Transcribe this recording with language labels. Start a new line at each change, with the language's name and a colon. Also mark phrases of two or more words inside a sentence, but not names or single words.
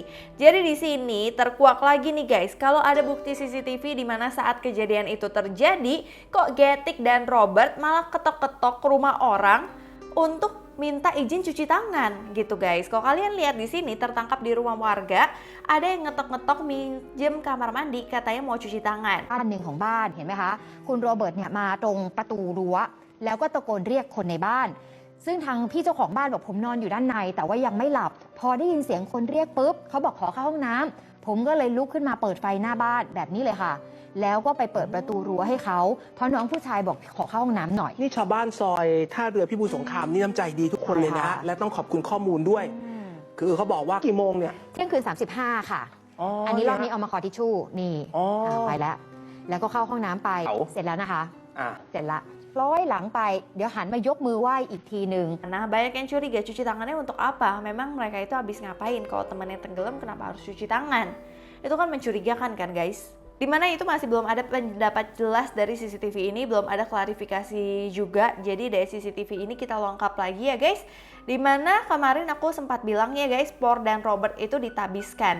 Indonesian: Jadi di sini terkuak lagi nih guys, kalau ada bukti CCTV di mana saat kejadian itu terjadi, kok Getik dan Robert malah ketok-ketok ke rumah orang untuk minta izin cuci tangan gitu guys. Kalau kalian lihat di sini tertangkap di rumah warga, ada yang ngetok-ngetok minjem kamar mandi katanya mau cuci tangan.
Thai: บ้านหนึ่งของบ้านเห็นไหมคะคุณโรเบิร์ตเนี่ยมาตรงประตูรั้วแล้วก็ตะโกนเรียกคนในบ้านซึ่งทางพี่เจ้าของบ้านบอกผมนอนอยู่ด้านในแต่ว่ายังไม่หลับพอได้ยินเสียงคนเรียกปุ๊บเขาบอกขอเข้าห้องน้ำผมก็เลยลุกขึ้นมาเปิดไฟหน้าบ้านแบบนี้เลยค่ะแล้วก็ไปเปิดประตูรั้วให้เขาเพราะน้องผู้ชายบอกขอเข้าห้องน้ำหน่อย นี่ชาวบ้านซอยท่าเรือพิบูลสงครามนี่น้ำใจดีทุกคนเลยนะฮะและต้องขอบคุณข้อมูลด้วยคือเขาบอกว่ากี่โมงเนี่ย เที่ยงคืน35ค่ะอันนี้รอบนี้เอามาขอทิชชู่นี่ไปแล้วก็เข้าห้องน้ำไปเสร็จแล้วนะคะเสร็จละร้อยหลังไปเดี๋ยวหันมายกมือไหว้อีกทีหนึ่ง
Indonesian: Nah, banyak yang curiga cuci tangannya untuk apa? Memang mereka itu habis ngapain? Kalau temannya tenggelam kenapa harus cuci tangan? Itu kan mencurigakan kan guys? Dimana itu masih belum ada pendapat jelas dari CCTV ini, belum ada klarifikasi juga. Jadi dari CCTV ini kita lengkap lagi ya guys. Dimana kemarin aku sempat bilang ya guys, Por dan Robert itu ditabiskan.